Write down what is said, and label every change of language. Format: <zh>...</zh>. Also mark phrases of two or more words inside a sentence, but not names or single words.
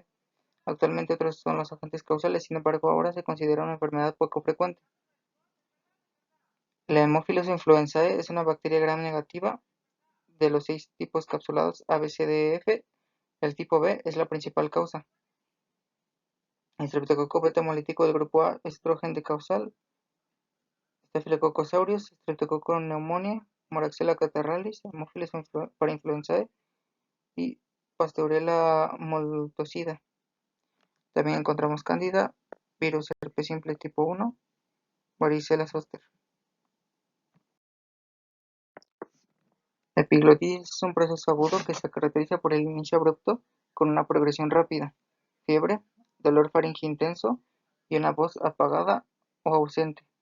<es>Actualmente otros son los agentes causales, sin embargo ahora se considera una enfermedad poco frecuente. La Haemophilus influenzae es una bacteria gram negativa de los 6 tipos capsulados A, B, C, D, E, F. El tipo B es la principal causa. El Streptococo beta hemolítico del grupo A es otro agente causal. Staphylococcus aureus, Streptococcus pneumoniae, Moraxella catarrhalis, Haemophilus parainfluenzae y Pasteurella multocida. También encontramos Cándida, virus herpes simple tipo 1, varicela zoster. La epiglotitis es un proceso agudo que se caracteriza por el inicio abrupto con una progresión rápida, fiebre, dolor faríngeo intenso y una voz apagada o ausente.</es>